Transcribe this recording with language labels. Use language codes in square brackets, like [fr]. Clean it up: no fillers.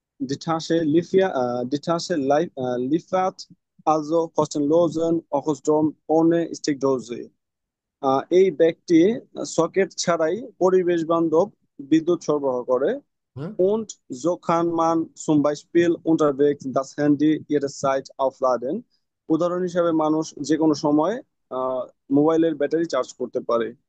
[de] die Tasche liefert also kostenlosen Ökostrom ohne Steckdose. [bn] এই ব্যাগটি socket ছাড়াই পরিবেশ বান্ধব বিদ্যুৎ সরবরাহ করে। হুম [de] Und so kann man zum Beispiel unterwegs das Handy jederzeit aufladen. [bn] উদাহরণ হিসাবে মানুষ যে কোনো সময় মোবাইলের ব্যাটারি চার্জ করতে পারে।